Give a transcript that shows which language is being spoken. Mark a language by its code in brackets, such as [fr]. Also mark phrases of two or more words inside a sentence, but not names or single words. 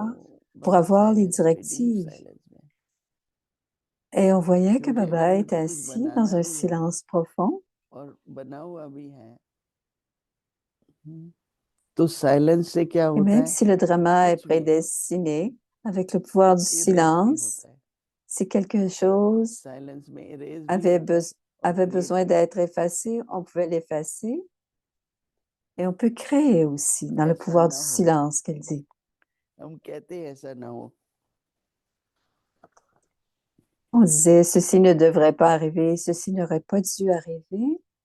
[hi] तो [fr] pour [hi] बाबा [fr] avoir les [hi] साइलेंस में, डीप [fr] directives. [hi] साइलेंस में, [fr] Et on voyait que [hi] क्योंकि अगर [fr] Baba est [hi] मुझे कुछ [fr] assis dans [hi] बनाना [fr] un [hi] भी है [fr] silence profond. [hi] और बना हुआ भी है, तो साइलेंस से क्या [fr] Et [hi] होता [fr] même [hi] है, [fr] si le drama est [hi] कुछ भी [fr] prédestiné, avec le pouvoir du [hi] इरेज भी [fr] silence, [hi] होता है। [fr] si quelque chose [hi] साइलेंस में इरेज भी [fr] avait [hi] होता है, [fr] avait besoin d'être effacé, on pouvait l'effacer. Et on peut créer aussi dans le pouvoir du silence, qu'elle dit. On disait, ceci ne devrait pas arriver, ceci n'aurait pas dû arriver.